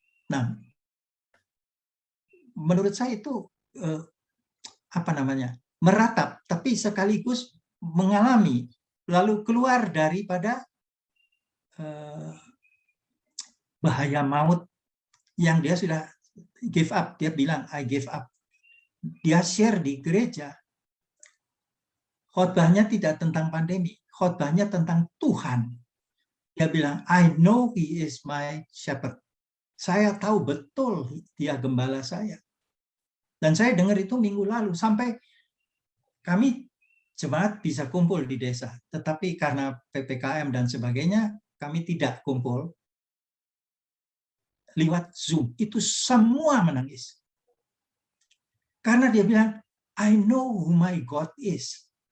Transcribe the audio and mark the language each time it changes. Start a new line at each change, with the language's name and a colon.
Indonesian: Nah, menurut saya itu meratap, tapi sekaligus mengalami, lalu keluar daripada bahaya maut yang dia sudah give up. Dia bilang, I give up. Dia share di gereja. Khotbahnya tidak tentang pandemi, khotbahnya tentang Tuhan.
English: Dia bilang, I know he is my shepherd.
Indonesian: Saya tahu betul dia gembala saya. Dan saya dengar itu minggu lalu, sampai kami jemaat bisa kumpul di desa. Tetapi karena PPKM dan sebagainya, kami tidak kumpul. Lewat Zoom, itu semua menangis. Karena dia bilang, I know who my God is.